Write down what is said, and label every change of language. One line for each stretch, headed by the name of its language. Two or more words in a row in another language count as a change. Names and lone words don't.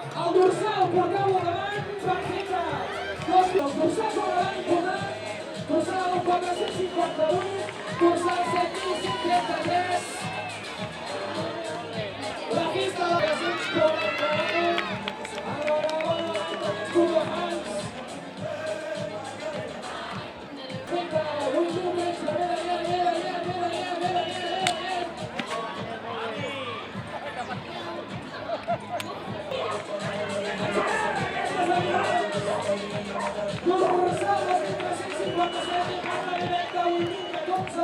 Catalan: El dorsal per cau davant, perfecte. Els dorsals a davant, important. Dorsal 458, dorsal 7133. La pista de les 141.
English: School of Hands.
Catalan: Vinga, un moviment, dorsal 357, cama directa, 8.014.